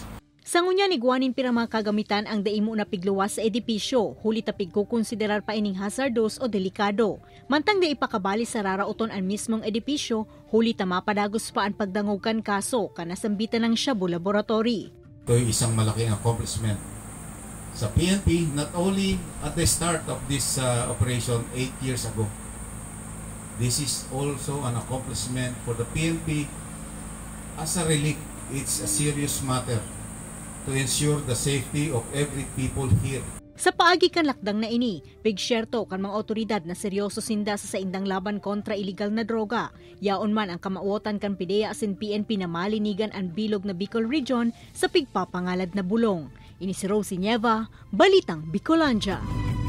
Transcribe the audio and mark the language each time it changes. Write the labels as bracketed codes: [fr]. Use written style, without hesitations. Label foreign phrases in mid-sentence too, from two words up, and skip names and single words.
[bik] Sa ngunya ni Guanin pirang mga kagamitan ang daimo na pigluwas sa edipisyo, huli tapig kukonsiderar pa ining hazardous o delikado. Mantang da ipakabali sa rarauton ang mismong edipisyo, huli ta mapadagos pa ang pagdangogan kaso kanasambitan ng Shabu Laboratory. [tl] Ito ay isang malaking accomplishment sa PNP, [en] not only at the start of this operation 8 years ago. This is also an accomplishment for the PNP as a relic. It's a serious matter to ensure the safety of every people here. [bik] Sa paagi kan lakdang na ini, pigsyerto kan mga otoridad na seryoso sinda sa saindang laban kontra iligal na droga. Yaon man ang kamauotan kan PIDEA asin PNP na malinigan ang bilog na Bicol Region sa pigpapangalad na bulong. Ini si Rosie Nieva, Balitang Bicolandia.